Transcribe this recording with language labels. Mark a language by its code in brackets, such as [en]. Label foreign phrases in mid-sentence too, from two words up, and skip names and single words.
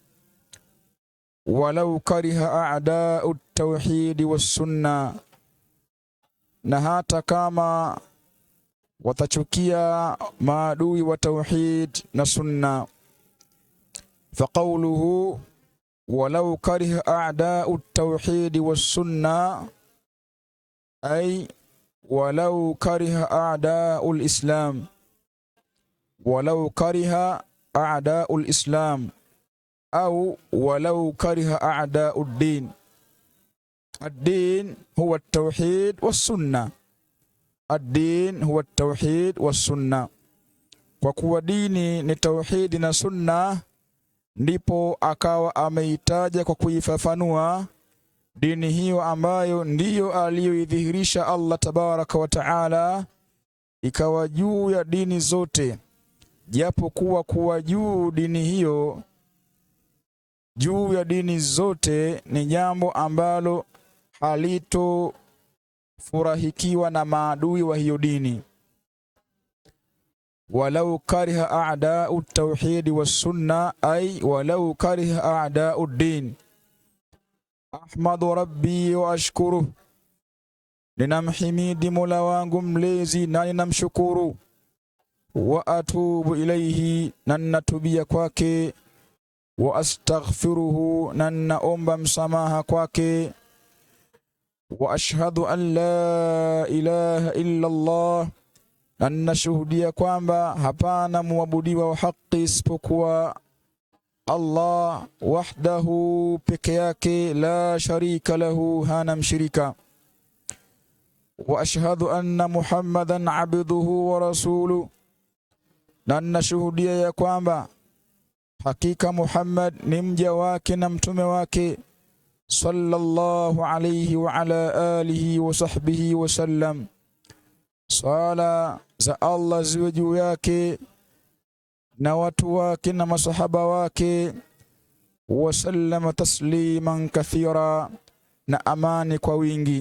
[ar] ولو كره أعداء التوحيد والسنة, [sw] na hata kama watachukia maadui wa tauhid na sunna. [ar] فقوله ولو كره أعداء التوحيد والسنة أي ولو كره أعداء الإسلام، ولو كره أعداء الإسلام أو ولو كره أعداء الدين. الدين هو التوحيد والسنة، الدين هو التوحيد والسنة, ad-din huwa at-tauhid was-sunna. [sw] Kwa kuwa dini ni tauhidi na sunna, ndipo akawa ameitaja kwa kuifafanua dini hiyo ambayo ndiyo aliyoidhihirisha [ar] الله تبارك وتعالى, [sw] ikawa juu ya dini zote, japo kuwa juu dini hiyo, juu ya dini zote ni jambo ambalo halito furahikiwa na maadui wa hiyo dini. [ar] ولو كره أعداء التوحيد والسنة أي ولو كره أعداء الدين. أحمد ربي وأشكر, [sw] ninamhimidi Mola wangu mlezi na ninamshukuru. [ar] وأتوب إليه, [sw] na ninatubia kwake. [ar] وأستغفره, [sw] na naomba msamaha kwake. [ar] وأشهد أن لا إله إلا الله, [sw] na nashuhudia kwamba hapana muabudiwa wa haki isipokuwa [ar] الله وحده, [sw] peke yake, [ar] لا شريك له, [sw] hana mshirika. [ar] وأشهد أن محمدا عبده ورسوله, [sw] na nashuhudia ya kwamba hakika Muhammad ni mja wake na mtume wake, [ar] صلى الله عليه وعلى آله وصحبه وسلم. [sw] Sala za Allah ziwe juu yake na watu wake na masahaba wake, [ar] وسلم تسليما كثيرا, [sw] na amani kwa wingi.